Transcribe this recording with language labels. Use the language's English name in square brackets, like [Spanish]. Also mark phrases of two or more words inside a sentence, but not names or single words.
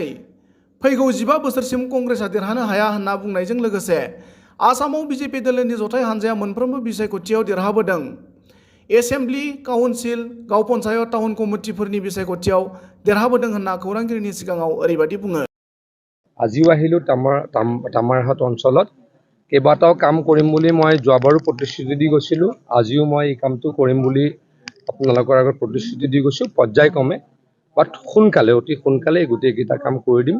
[Bodo] फैगौ 15 बोसोरसिम कंग्रेसआ देरहानो हाया होनना बुंनायजों लोगोसे आसामाव बिजेपि दोलोनि जथाय हान्जाया मोनफ्रोमबो बिसायख'थियाव देरहाबोदों। एसेम्ब्लि, काउन्सिल, गाव पन्चायत, टाउन कमिटिफोरनि बिसायख'थियाव देरहाबोदों होनना खौरांगिरिनि सिगाङाव ओरैबायदि बुङो। [Assamese] আজিও আহিলোঁ তামাৰহাট অঞ্চলত কেইবাটাও কাম কৰিম বুলি মই যোৱাবাৰো প্ৰতিশ্ৰুতি দি গৈছিলোঁ। আজিও মই এই কামটো কৰিম বুলি আপোনালোকৰ আগত প্ৰতিশ্ৰুতি দি গৈছোঁ। পৰ্যায়ক্ৰমে বাট সোনকালে, অতি সোনকালে গোটেইকেইটা কাম কৰি দিম।